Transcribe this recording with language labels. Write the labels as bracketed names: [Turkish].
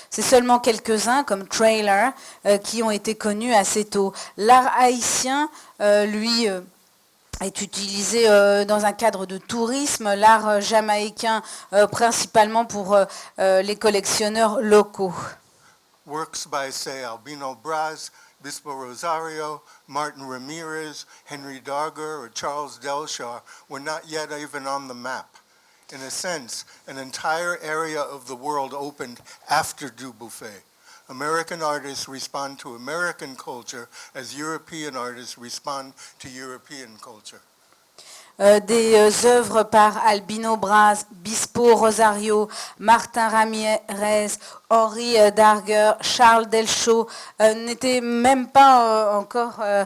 [French] C'est seulement quelques-uns, comme Trailer, qui ont été connus assez tôt. L'art haïtien, lui, est utilisé dans un cadre de tourisme, l'art jamaïcain principalement pour les collectionneurs locaux. [English] Works by, say, Albino Braz, Bispo Rosario, Martin Ramirez, Henry Darger, or Charles Delshaw were not yet even on the map. In a sense, an entire area of the world opened after Dubuffet. American artists respond to American culture as European artists respond to European culture. [French] Des œuvres par Albino Braz, Bispo Rosario, Martin Ramirez, Henry Darger, Charles Delshaw n'étaient même pas encore...